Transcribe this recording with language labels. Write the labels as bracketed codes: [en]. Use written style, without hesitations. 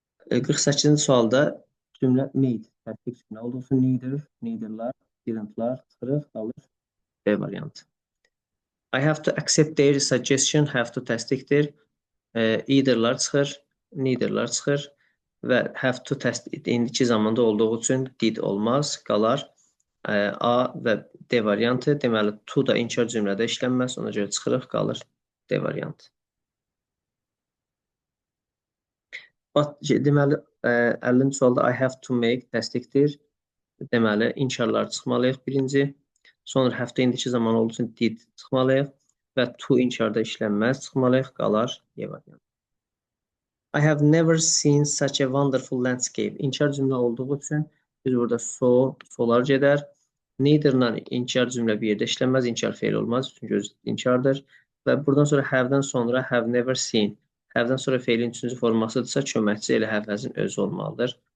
[az] E, 48-ci sualda cümlə made, təsdiq cümlə oldu olsun. Neither, neitherlar, didn'tlar çıxırıq, qalır B variantı. [en] I have to accept their suggestion, have to təsdiqdir. [az] Eitherlar çıxır, neitherlar çıxır və have to təsdiq indiki zamanda olduğu üçün did olmaz, qalar A və D variantı. Deməli, to da inkar cümlədə işlənməz, ona görə çıxırıq, qalır D variantı. Deməli, 50-ci sualda [en] I have to make [az] təsdiqdir. Deməli, inkarlar çıxmalıyıq birinci. Sonra have to indiki zaman olduğu üçün did çıxmalıyıq və to inkarda işlənməz çıxmalıyıq, qalar E variantı. [en] I have never seen such a wonderful landscape. [az] İnkar cümlə olduğu üçün biz burada solar gedər. Neither-la inkar cümlə bir yerdə işlənməz, inkar feil olmaz, çünki öz inkardır. Və buradan sonra have-dən sonra [en] have never seen. [az] Have-dən sonra feilin üçüncü formasıdırsa, köməkçi elə have-əzin özü olmalıdır.